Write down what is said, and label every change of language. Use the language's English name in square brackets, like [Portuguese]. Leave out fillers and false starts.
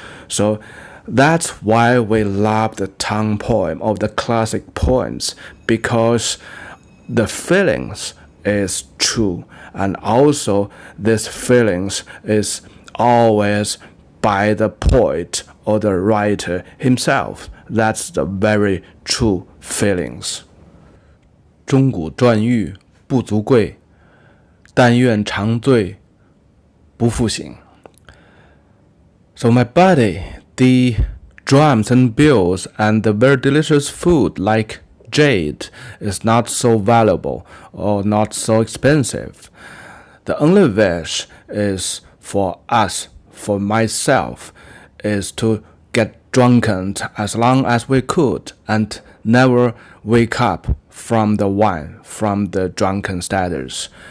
[English] So that's why we love the Tang poem of the classic poems, because the feelings is true, and also this feelings is always by the poet or the writer himself. That's the very true feelings. [Chinese] 钟鼓馔玉不足贵，但愿长醉不复醒。 [English] So my buddy, the drums and bells and the very delicious food like jade is not so valuable or not so expensive. The only wish is for us, for myself, is to get drunken as long as we could and never wake up from the wine, from the drunken status.